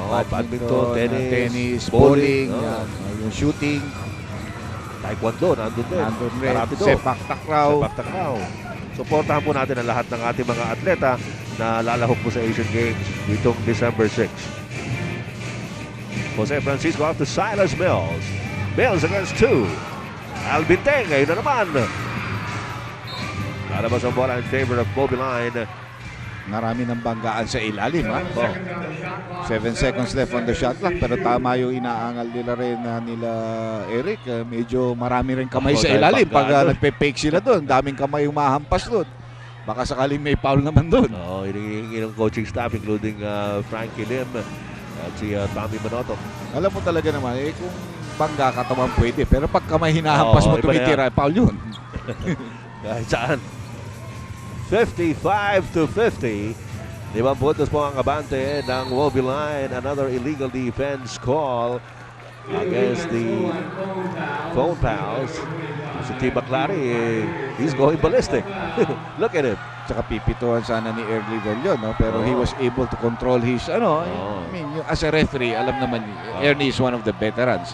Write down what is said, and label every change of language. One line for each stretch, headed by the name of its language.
English: badminton, tennis, bowling,
Filipino: yan, yung shooting, taekwondo, nandun din. nandun rin,
English: Karate do. sepak takraw. Sepak takraw.
Filipino: Suportahan po natin ang lahat ng ating mga atleta na lalahok po sa Asian Games ditong December 6.
English: Jose Francisco out to Silas Mills. Mills against 2. Alvin Teng, ngayon na naman.
Filipino: Lalabas ang bola
English: in favor of
Filipino: Mobiline. Marami ng banggaan sa ilalim, ha?
English: 7 seconds left on the shot clock,
Filipino: pero tama yung inaangal nila rin nila Eric. Medyo marami rin kamay sa dahil ilalim pag banggaan. nagpe-fake sila doon. Daming kamay umahampas doon. Baka sakaling may foul naman doon. Hinihingi ng coaching staff including Frankie Lim at si Tommy Manoto. Alam mo talaga naman, kung bangga katawan pwede, pero pag kamay hinahampas mo iba na tumitira, foul yun. Kahit saan. 55-50. 5 puntos po ang abante ng Mobiline.
English: Another illegal defense call against the Phone Pals. Si T. McClary, he's going ballistic. Look at him.
Filipino: Tsaka pipituan sana ni Early Dalion, no?
English: Pero he was able to control his, I mean, as a referee,
Filipino: alam naman,
English: Ernie is one of the veterans.